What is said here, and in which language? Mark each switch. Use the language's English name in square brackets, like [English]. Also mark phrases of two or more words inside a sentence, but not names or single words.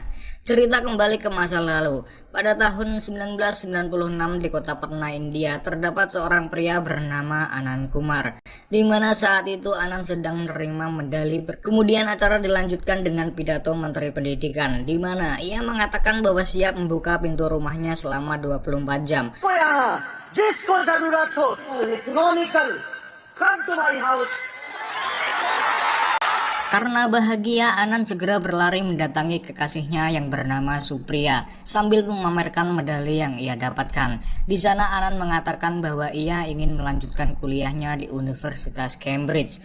[Indonesian] Cerita kembali ke masa lalu. Pada tahun 1996 di kota Patna, India, terdapat seorang pria bernama Anand Kumar, di mana saat itu Anand sedang menerima medali. Kemudian acara dilanjutkan dengan pidato Menteri Pendidikan, di mana ia mengatakan bahwa siap membuka pintu rumahnya selama 24 jam. [Hindi] जिसको जरूरत हो [English] economical come to my house. [Indonesian] Karena bahagia, Anand segera berlari mendatangi kekasihnya yang bernama Supriya sambil memamerkan medali yang ia dapatkan. Di sana Anand mengatakan bahwa ia ingin melanjutkan kuliahnya di Universitas Cambridge.